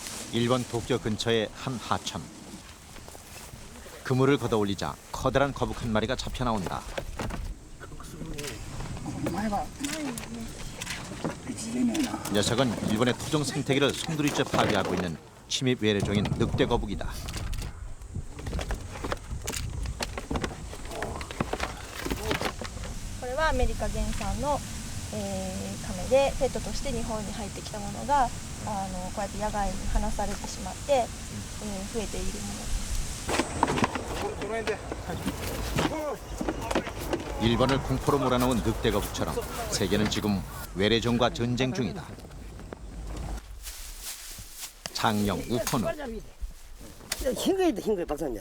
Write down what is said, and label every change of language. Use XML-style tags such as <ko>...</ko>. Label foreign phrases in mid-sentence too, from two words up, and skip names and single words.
<ko>일본 도쿄 근처의 한 하천. 그물을 걷어올리자 커다란 거북 한 마리가 잡혀 나온다. 녀석은 일본의 토종 생태계를 송두리째 파괴하고 있는 침입 외래종인 늑대 거북이다.</ko> <ja>これはアメリカ原産の、カメでペットとして日本に入ってきたものがこうやって野外に放されてしまって、増えているものです。</ja> <ko>일본을 공포로 몰아넣은 늑대 거북처럼 세계는 지금 외래종과 전쟁 중이다. 장령, 우포누, 흰 거에 박사님.</ko>